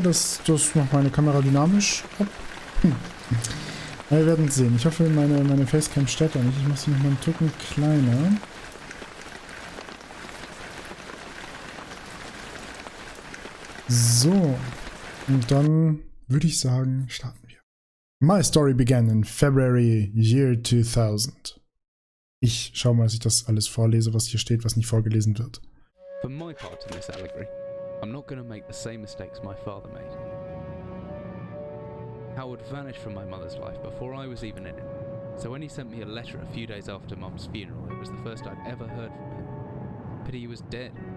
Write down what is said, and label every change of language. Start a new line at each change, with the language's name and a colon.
German: Das macht meine Kamera dynamisch ab. Wir werden es sehen. Ich hoffe, meine Facecam stört auch nicht. Ich mache sie nochmal einen Ticken kleiner. So. Und dann würde ich sagen, starten wir.
English: My story began in February year 2000.
German: Ich schau mal, dass ich das alles vorlese, was hier steht, was nicht vorgelesen wird.
English: For my part in this allegory, I'm not going to make the same mistakes my father made. Howard vanished from my mother's life before I was even in it, so when he sent me a letter a few days after Mum's funeral, it was the first I'd ever heard from him. Pity he was dead.